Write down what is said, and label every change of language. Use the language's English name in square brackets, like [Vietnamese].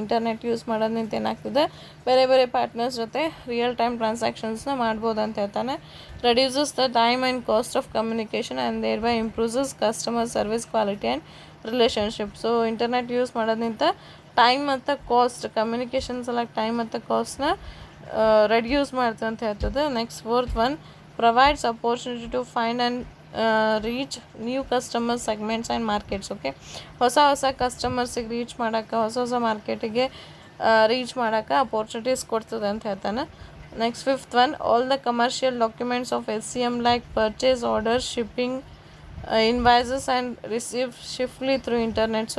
[Kannada] Internet use ಮಾಡೋದ್ರಿಂದ ಏನಾಗ್ತದೆ, ಬೇರೆ ಬೇರೆ ಪಾರ್ಟ್ನರ್ಸ್ ಜೊತೆ ರಿಯಲ್ ಟೈಮ್ ಟ್ರಾನ್ಸಾಕ್ಷನ್ಸ್ನ ಮಾಡ್ಬೋದು ಅಂತ ಹೇಳ್ತಾನೆ. [English] Reduces the time and cost of communication and thereby improves customer service quality and relationship. [Kannada] So internet use ಮಾಡೋದ್ರಿಂದ ಟೈಮ್ ಮತ್ತು ಕಾಸ್ಟ್ ಕಮ್ಯುನಿಕೇಷನ್ಸ್ ಎಲ್ಲ ಟೈಮ್ ಮತ್ತು ಕಾಸ್ಟ್ನ ರೆಡ್ಯೂಸ್ ಮಾಡ್ತದೆ ಅಂತ ಹೇಳ್ತದೆ. [English] Next fourth one, provides opportunity to find and reach new customer segments and markets. Okay. [Kannada] ಹೊಸ ಕಸ್ಟಮರ್ಸಿಗೆ reach ಮಾಡೋಕ್ಕೆ, ಹೊಸ ಮಾರ್ಕೆಟಿಗೆ ರೀಚ್ ಮಾಡೋಕ್ಕೆ ಅಪೋರ್ಚುನಿಟೀಸ್ ಕೊಡ್ತದೆ ಅಂತ ಹೇಳ್ತಾನೆ. [English] Next fifth one, all the commercial documents of SCM like purchase order, shipping, invoices and receive swiftly through internet.